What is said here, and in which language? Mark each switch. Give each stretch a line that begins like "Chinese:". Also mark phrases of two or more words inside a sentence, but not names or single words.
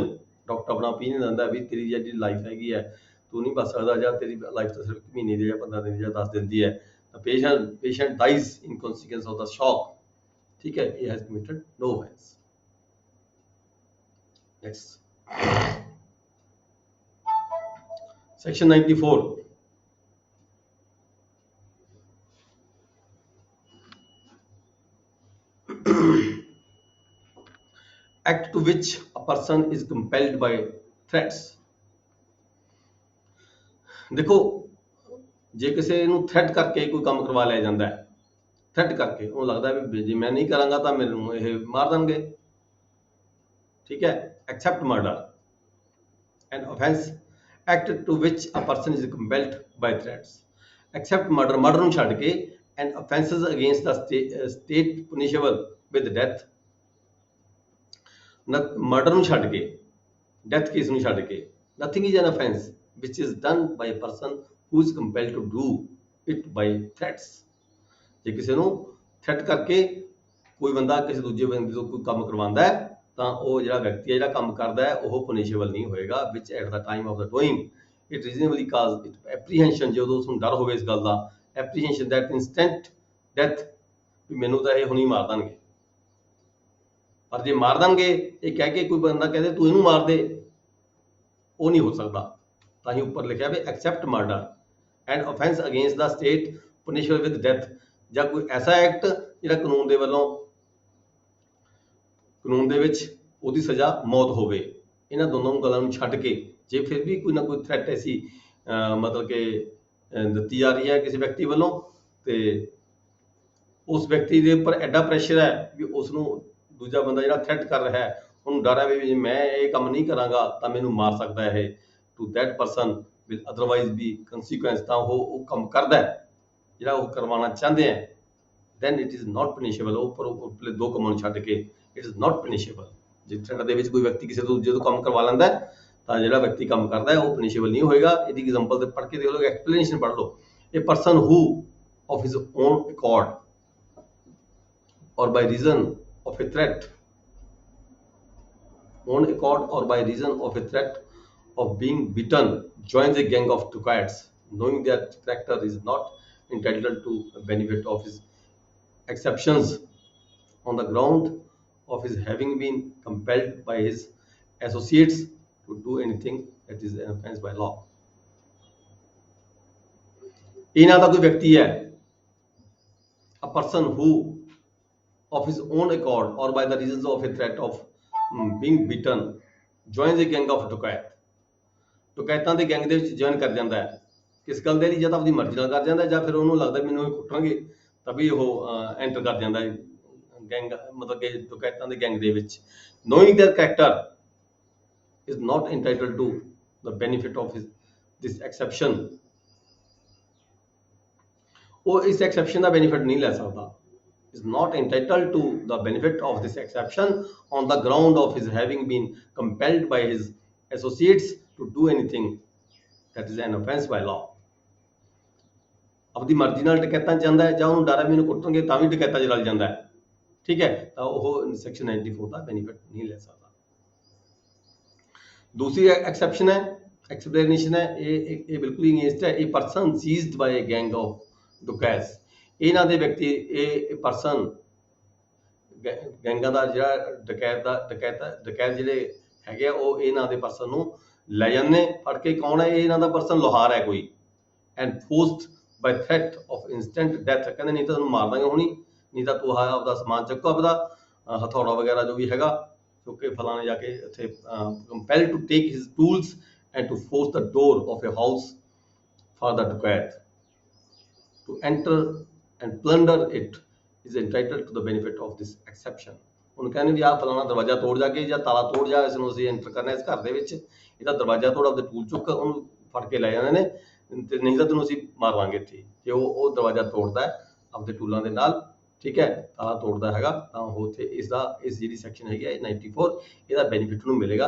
Punjabi: ਡਾਕਟਰ ਆਪਣਾ ਓਪੀਨੀਅਨ ਦਿੰਦਾ ਵੀ ਤੇਰੀ ਜਿਹੜੀ ਲਾਈਫ ਹੈਗੀ ਹੈ ਤੂੰ ਨਹੀਂ ਬਚ ਸਕਦਾ, ਜਾਂ ਤੇਰੀ ਲਾਈਫ ਤਾਂ ਸਿਰਫ ਮਹੀਨੇ ਦੀ ਜਾਂ 15 ਦਿਨ ਜਾਂ 10 ਦਿਨ ਦੀ ਹੈ।
English: ਤਾਂ patient dies in consequence of the shock.
Punjabi: ਠੀਕ ਹੈ, ਇਹ
English: has committed no offence. ਨੈਕਸਟ section 94, act to which a person is compelled by threats।
Punjabi: देखो, जे किसी ਨੂੰ ਥ੍ਰੈਟ ਕਰਕੇ ਕੋਈ ਕੰਮ ਕਰਵਾ ਲਿਆ ਜਾਂਦਾ ਹੈ, ਥ੍ਰੈਟ ਕਰਕੇ ਉਹਨੂੰ ਲੱਗਦਾ ਵੀ ਜੇ ਮੈਂ ਨਹੀਂ ਕਰਾਂਗਾ ਤਾਂ ਮੈਨੂੰ ਇਹ ਮਾਰ ਦੇਣਗੇ। ਠੀਕ ਹੈ,
English: except murder and offense act to which a person is compelled by threats except murder, murder
Punjabi: ਨੂੰ ਛੱਡ ਕੇ
English: and offenses against the state punishable with death।
Punjabi: murder ਨੂੰ ਛੱਡ ਕੇ,
English: death case
Punjabi: ਨੂੰ ਛੱਡ ਕੇ,
English: nothing is an offense which is done by a person who is compelled to do it by threats।
Punjabi: ਜੇ ਕਿਸੇ ਨੂੰ ਥ੍ਰੈਟ ਕਰਕੇ ਕੋਈ ਬੰਦਾ ਕਿਸੇ ਦੂਜੇ ਬੰਦੇ ਤੋਂ ਕੋਈ ਕੰਮ ਕਰਵਾਉਂਦਾ ਹੈ ਤਾਂ ਉਹ ਜਿਹੜਾ ਵਿਅਕਤੀ ਹੈ ਜਿਹੜਾ ਕੰਮ ਕਰਦਾ ਹੈ ਉਹ ਪਨਿਸ਼ੇਬਲ ਨਹੀਂ ਹੋਏਗਾ।
English: which at the time of the doing it reasonably cause it apprehension,
Punjabi: ਜਦੋਂ ਉਸਨੂੰ ਡਰ ਹੋਵੇ ਇਸ ਗੱਲ ਦਾ,
English: apprehension that instant death,
Punjabi: ਵੀ ਮੈਨੂੰ ਤਾਂ ਇਹ ਹੁਣੀ ਮਾਰ ਦੇਣਗੇ। ਪਰ ਜੇ ਮਾਰ ਦੇਣਗੇ ਇਹ ਕਹਿ ਕੇ ਕੋਈ ਬੰਦਾ ਕਹਦੇ ਤੂੰ ਇਹਨੂੰ ਮਾਰ ਦੇ, ਉਹ ਨਹੀਂ ਹੋ ਸਕਦਾ। ਤਾਂ ਹੀ ਉੱਪਰ ਲਿਖਿਆ ਵੀ
English: except murder and offense against the state punishable with death,
Punjabi: ਜਾਂ ਕੋਈ ਐਸਾ ਐਕਟ ਜਿਹੜਾ ਕਾਨੂੰਨ ਦੇ ਵੱਲੋਂ, ਕਾਨੂੰਨ ਦੇ ਵਿੱਚ ਉਹਦੀ ਸਜ਼ਾ ਮੌਤ ਹੋਵੇ। ਇਹਨਾਂ ਦੋਨੋਂ ਗੱਲਾਂ ਨੂੰ ਛੱਡ ਕੇ ਜੇ ਫਿਰ ਵੀ ਕੋਈ ਨਾ ਕੋਈ ਥ੍ਰੈਟ ਐਸੀ ਮਤਲਬ ਕਿ ਦਿੱਤੀ ਜਾ ਰਹੀ ਹੈ ਕਿਸੇ ਵਿਅਕਤੀ ਵੱਲੋਂ, ਤੇ ਉਸ ਵਿਅਕਤੀ ਦੇ ਉੱਪਰ ਐਡਾ ਪ੍ਰੈਸ਼ਰ ਹੈ ਵੀ ਉਸ ਨੂੰ ਦੂਜਾ ਬੰਦਾ ਜਿਹੜਾ ਥ੍ਰੈਟ ਕਰ ਰਿਹਾ ਹੈ ਉਹਨੂੰ ਡਰ ਹੈ ਵੀ ਜੇ ਮੈਂ ਇਹ ਕੰਮ ਨਹੀਂ ਕਰਾਂਗਾ ਤਾਂ ਮੈਨੂੰ ਮਾਰ ਸਕਦਾ ਹੈ ਇਹ,
English: to that person will otherwise be consequence,
Punjabi: ਤਾਂ ਉਹ ਕੰਮ ਕਰਦਾ ਜਿਹੜਾ ਉਹ ਕਰਵਾਉਣਾ ਚਾਹੁੰਦੇ ਹੈ,
English: then it is not punishable।
Punjabi: ਉੱਪਰਲੇ ਦੋ ਕੰਮਾਂ ਨੂੰ ਛੱਡ ਕੇ
English: it is not punishable।
Punjabi: ਜੇ ਥ੍ਰੈਟ ਦੇ ਵਿੱਚ ਕੋਈ ਵਿਅਕਤੀ ਕਿਸੇ ਤੋਂ ਦੂਜੇ ਤੋਂ ਕੰਮ ਕਰਵਾ ਲੈਂਦਾ ਤਾਂ ਜਿਹੜਾ ਵਿਅਕਤੀ ਕੰਮ ਕਰਦਾ ਹੈ ਉਹ ਪਨਿਸ਼ੇਬਲ ਨਹੀਂ ਹੋਏਗਾ। ਇਹਦੀ ਐਗਜ਼ਾਮਪਲ ਤੇ ਪੜ੍ਹ ਕੇ ਦੇਖ ਲਓ, ਐਕਸਪਲੇਨੇਸ਼ਨ ਪੜ੍ਹ ਲਓ।
English: A person who of his own accord or by reason of a threat, own accord or by reason of a threat of being beaten joins a gang of dacoits, knowing that character is not entitled to a benefit of his exceptions on the ground of his having been compelled by his associates to do anything that is an offense by law।
Punjabi: ਇਹਨਾਂ ਦਾ ਕੋਈ ਵਿਅਕਤੀ ਹੈ,
English: a person who of his own accord or by the reasons of a threat of being beaten joins a gang of dacoit,
Punjabi: ਡਕੈਤਾਂ ਦੇ ਗੈਂਗ ਦੇ ਵਿੱਚ ਜੁਆਇਨ ਕਰ ਜਾਂਦਾ ਹੈ। ਕਿਸ ਗੱਲ ਦੇ ਲਈ? ਜਾਂ ਤਾਂ ਆਪਣੀ ਮਰਜ਼ੀ ਨਾਲ ਕਰ ਜਾਂਦਾ, ਜਾਂ ਫਿਰ ਉਹਨੂੰ ਲੱਗਦਾ ਮੈਨੂੰ ਇਹ ਕੁੱਟਣਗੇ ਤभी ਉਹ ਐਂਟਰ ਕਰ ਜਾਂਦਾ ਹੈ ਗੈਂਗ, ਮਤਲਬ ਕਿ ਡਕੈਤਾਂ ਦੇ ਗੈਂਗ ਦੇ ਵਿੱਚ।
English: knowing their character is not entitled to the benefit of this exception,
Punjabi: ਉਹ ਇਸ ਐਕਸੈਪਸ਼ਨ ਦਾ ਬੈਨੀਫਿਟ ਨਹੀਂ ਲੈ ਸਕਦਾ।
English: is not entitled to the benefit of this exception on the ground of his having been compelled by his associates to do anything that is an offense by law।
Punjabi: ਆਪਦੀ ਮਰਜ਼ੀ ਨਾਲ ਡਕੈਤਾਂ ਚ ਜਾਂਦਾ ਹੈ ਜਾਂ ਉਹਨੂੰ ਡਰ ਹੈ ਮੈਨੂੰ ਕੁੱਟਣਗੇ ਤਾਂ ਵੀ ਡਕੈਤਾਂ ਚ ਰਲ ਜਾਂਦਾ ਹੈ, ਠੀਕ ਹੈ, ਤਾਂ ਉਹ ਸੈਕਸ਼ਨ 94 ਦਾ ਬੈਨੀਫਿਟ ਨਹੀਂ ਲੈ ਸਕਦਾ।
Hindi: दूसरी एक्सेप्शन है, एक्सप्लेनेशन है, ये बिल्कुल ही अगेंस्ट है।
English: a person seized by a gang of dacoits,
Punjabi: ਇਹਨਾਂ ਦੇ ਵਿਅਕਤੀ ਇਹ ਪਰਸਨ ਗੈਂਗਾਂ ਦਾ ਜਿਹੜਾ ਡਕੈਤ ਜਿਹੜੇ ਹੈਗੇ ਆ ਉਹ ਇਹਨਾਂ ਦੇ ਪਰਸਨ ਨੂੰ ਲੈ ਜਾਂਦੇ ਫੜ ਕੇ। ਕੌਣ ਹੈ ਇਹ? ਇਹਨਾਂ ਦਾ ਪਰਸਨ ਲੋਹਾਰ ਹੈ ਕੋਈ।
English: and forced by threat of instant death,
Punjabi: ਕਹਿੰਦੇ ਨਹੀਂ ਤਾਂ ਤੁਹਾਨੂੰ ਮਾਰ ਦਾਂਗੇ ਹੁਣੀ, ਨਹੀਂ ਤਾਂ ਤੂੰ ਆਪਦਾ ਸਮਾਨ ਚੱਕੋ, ਆਪਦਾ ਹਥੌੜਾ ਵਗੈਰਾ ਜੋ ਵੀ ਹੈਗਾ ਚੁੱਕ ਕੇ ਫਲਾਣੇ ਜਾ ਕੇ ਇੱਥੇ।
English: compel to take his tools and to force the door of a house for the dacoits to enter and plunder it is entitled to the benefit of this exception।
Punjabi: ਉਹਨੂੰ ਕਹਿੰਦੇ ਵੀ ਆਹ ਫਲਾਣਾ ਦਰਵਾਜ਼ਾ ਤੋੜ ਜਾ ਕੇ ਜਾਂ ਤਾਲਾ ਤੋੜ ਜਾ, ਇਸ ਨੂੰ ਅਸੀਂ ਐਂਟਰ ਕਰਨਾ ਇਸ ਘਰ ਦੇ ਵਿੱਚ, ਇਹਦਾ ਦਰਵਾਜ਼ਾ ਤੋੜ, ਆਪਦੇ ਟੂਲ ਚੁੱਕ, ਉਹਨੂੰ ਫੜ ਕੇ ਲੈ ਜਾਂਦੇ ਨੇ, ਤੇ ਨਹੀਂ ਤਾਂ ਤੈਨੂੰ ਅਸੀਂ ਮਾਰ ਲਾਂਗੇ ਇੱਥੇ। ਜੇ ਉਹ ਦਰਵਾਜ਼ਾ ਤੋੜਦਾ ਹੈ ਆਪਦੇ ਟੂਲਾਂ ਦੇ ਨਾਲ, ਠੀਕ ਹੈ, ਤਾਲਾ ਤੋੜਦਾ ਹੈਗਾ, ਤਾਂ ਉਹ ਉੱਥੇ ਇਸ ਜਿਹੜੀ ਸੈਕਸ਼ਨ ਹੈਗੀ ਹੈ 94, ਇਹਦਾ ਬੈਨੀਫਿਟ ਨੂੰ ਮਿਲੇਗਾ।